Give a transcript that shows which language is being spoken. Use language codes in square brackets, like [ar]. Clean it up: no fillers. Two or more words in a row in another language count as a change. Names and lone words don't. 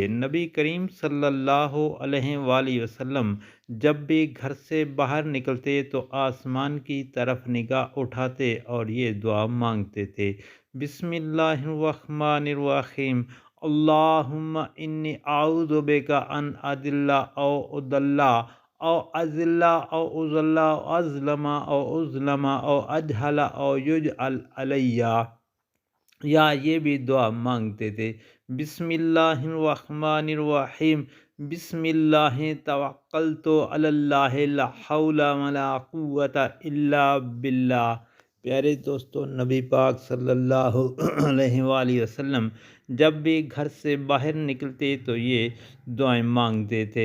[ur] نبی کریم [ar] صلی اللہ علیہ وآلہ وسلم [ur] جب بھی گھر سے باہر نکلتے تو آسمان کی طرف نگاہ اٹھاتے اور یہ دعا مانگتے تھے، [ar] بسم اللہ الرحمن الرحیم، اللہم انی اعوذ بک ان اضل او اضل او اذل او اضل او اظلم او اظلم او اجہل او یجہل علیہ، [ur] یا یہ بھی دعا مانگتے تھے، [ar] بسم اللہ الرحمن الرحیم، بسم اللہ توکلت علی اللہ لا حول ولا قوت الا باللہ۔ [ur] پیارے دوستو، نبی پاک [ar] صلی اللہ علیہ وآلہ وسلم [ur] جب بھی گھر سے باہر نکلتے تو یہ دعائیں مانگتے تھے۔